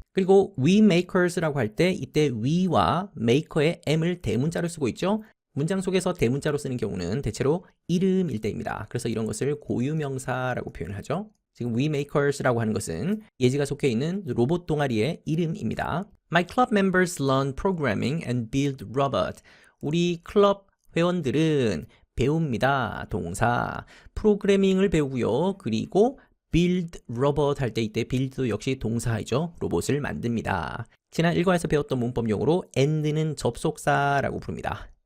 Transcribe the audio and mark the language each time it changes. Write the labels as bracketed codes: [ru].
[ko] 그리고 we makers라고 할 때 이때 we와 maker의 m을 대문자로 쓰고 있죠. 문장 속에서 대문자로 쓰는 경우는 대체로 이름일 때입니다. 그래서 이런 것을 고유명사라고 표현을 하죠. 지금 we makers라고 하는 것은 예지가 속해 있는 로봇 동아리의 이름입니다. [en] My club members learn programming and build robot. [ko] 우리 클럽 회원들은 배웁니다. 동사. 프로그래밍을 배우고요. 그리고 [en] build robot [ko] 할 때 이때 build도 역시 동사이죠. 로봇을 만듭니다. 지난 1과에서 배웠던 문법 용어로 and는 접속사라고 부릅니다.